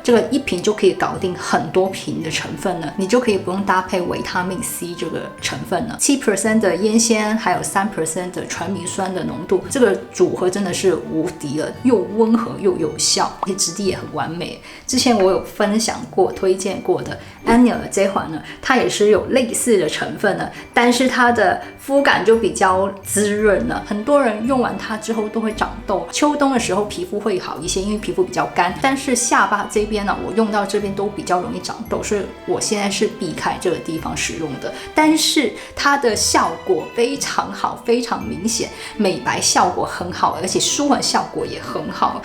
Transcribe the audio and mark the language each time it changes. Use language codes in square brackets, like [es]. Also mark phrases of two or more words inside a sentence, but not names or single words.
[zh] 這個1瓶就可以搞定很多瓶的成分了，你就可以不用搭配維他命 C 這個成分了。7% 的烟酰胺還有3% 的传明酸的濃度，這個組合真的是無敵了，又溫和又有效，而且質地也很完美。之前我有分享過、推薦過的 Anil 這一款呢，它也是有類似的成分呢，但是它的膚感就比較滋潤了。很多人用完它之後都會長痘，秋冬的时候皮膚會好一些，因為皮膚比較乾。但是下巴這邊呢，我用到這邊都比較容易長痘，所以我現在是避開這個地方使用的。但是它的效果非常好，非常明顯，美白效果很好，而且舒緩效果也很好。